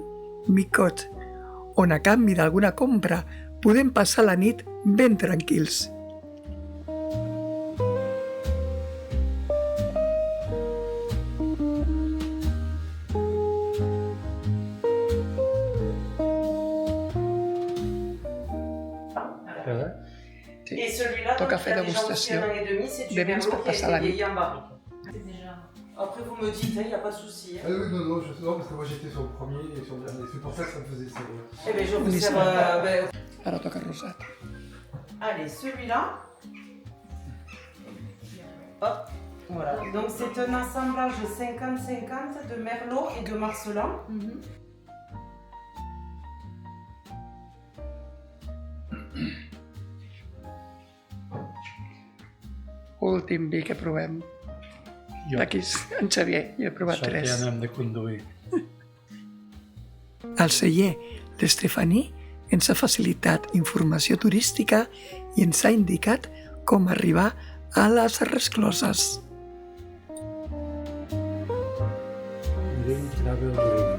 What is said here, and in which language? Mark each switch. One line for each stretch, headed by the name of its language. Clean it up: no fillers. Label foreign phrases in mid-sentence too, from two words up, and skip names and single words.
Catalan: Micot, on a canvi d'alguna compra podem passar la nit ben tranquils.
French: Et celui-là,
Catalan: Toca
French: donc,
Catalan: fer
French: il a déjà
Catalan: degustació
French: aussi un an et demi, c'est du
Catalan: de vins
French: merlot
Catalan: per
French: qui a
Catalan: passar
French: été
Catalan: la nit.
French: vieilli en barrique. Après, vous me dites, il n'y a pas de souci. Ah oui, non, parce que moi j'étais sur le premier et sur le dernier. C'est pour ça que ça me faisait ça. Ouais. Eh bien, je vous Oui, sers.
Catalan: ça Ara toca rosat.
French: Allez, celui-là. Hop, voilà. Donc, c'est un assemblage 50-50 de merlot et de marcelan.
Catalan: Últim vi que provem. D'aquí en Xavier, jo he provat Sort que 3. ja n'hem de conduir. El celler d'Estefaní ens ha facilitat informació turística i ens ha indicat com arribar a les rescloses.
English: Drink travel drink.